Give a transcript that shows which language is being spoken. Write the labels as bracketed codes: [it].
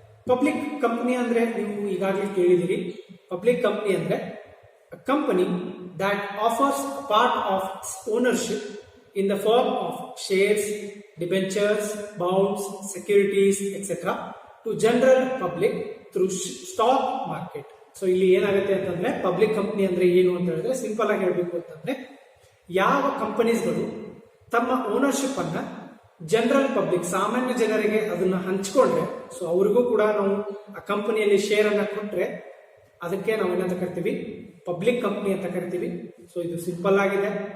[kn] Public company ಅಂದ್ರೆ ನೀವು ಈಗಾಗಲೇ ಕೇಳಿದಿರಿ. [en] Public company ಅಂದ್ರೆ company that offers a part of its ownership in the form of shares, debentures, bonds, securities, etc. to general public through stock market. [kn] So ಇಲ್ಲಿ ಏನಾಗುತ್ತೆ ಅಂತಂದ್ರೆ public company ಅಂದ್ರೆ ಏನು ಅಂತ ಹೇಳಿದ್ರೆ, ಸಿಂಪಲ್ ಆಗಿ ಹೇಳ್ಬೇಕು ಅಂತಂದ್ರೆ, ಯಾವ ಕಂಪನೀಸ್ಗಳು ತಮ್ಮ ಓನರ್ಶಿಪ್ ಅನ್ನ ಜನರಲ್ ಪಬ್ಲಿಕ್, ಸಾಮಾನ್ಯ ಜನರಿಗೆ ಅದನ್ನ ಹಂಚ್ಕೊಂಡ್ರೆ, ಸೊ ಅವ್ರಿಗೂ ಕೂಡ ನಾವು ಆ ಕಂಪನಿಯಲ್ಲಿ ಶೇರ್ ಅನ್ನ ಕೊಟ್ರೆ ಅದಕ್ಕೆ ನಾವು ಏನಂತ ಕರಿತೀವಿ, ಪಬ್ಲಿಕ್ ಕಂಪನಿ ಅಂತ ಕರಿತೀವಿ. ಸೊ ಇದು ಸಿಂಪಲ್ ಆಗಿದೆ.